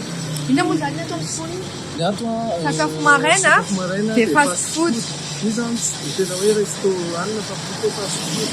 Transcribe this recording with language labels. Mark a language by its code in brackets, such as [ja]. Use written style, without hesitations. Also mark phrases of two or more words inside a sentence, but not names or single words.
[mg] Inona moa zany atao food? Ny ato Sakafo maraina dia [en] fast food. [mg] Io zany tsy tena hoe resto anina fa plutôt [en] fast food.